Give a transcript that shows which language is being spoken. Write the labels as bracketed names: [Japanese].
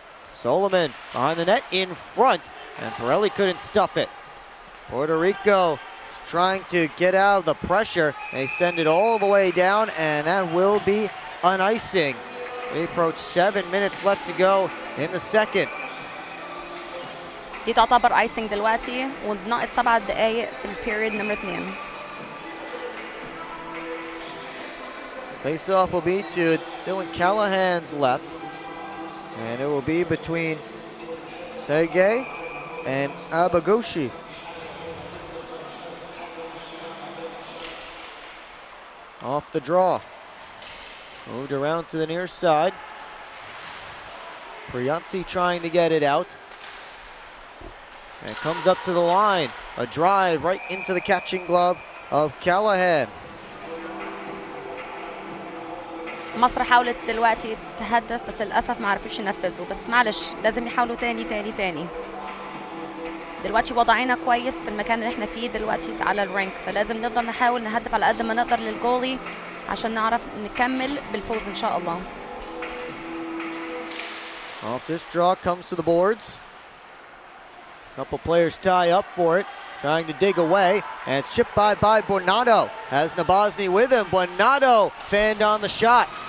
[English] Solomon behind the net in front, and Pirelli couldn't stuff it. Puerto Rico is trying to get out of the pressure. They send it all the way down, and that will be an icing. We approach 7 minutes left to go in the second. [Arabic] دي تعتبر ايسنج دلوقتي وناقص 7 دقايق في البيريد نمرة 2. [English] Face-off will be to Dylan Callahan's left, and it will be between Segay and Abagoshi. Off the draw. Moved around to the near side. Prianti trying to get it out. And comes up to the line. A drive right into the catching glove of Callahan. [Arabic] مصر حاولت دلوقتي تهدف بس للأسف ما عرفوش ينفذوا، بس معلش لازم يحاولوا تاني. دلوقتي وضعنا كويس في المكان اللي احنا فيه دلوقتي على الرانك، فلازم نقدر نحاول نهدف على قد ما نقدر للجولي عشان نعرف نكمل بالفوز إن شاء الله. [English] Off this draw comes to the boards. Couple players tie up for it, trying to dig away, and it's chipped by Bornato. Has Nabozny with him. Bornato fanned on the shot.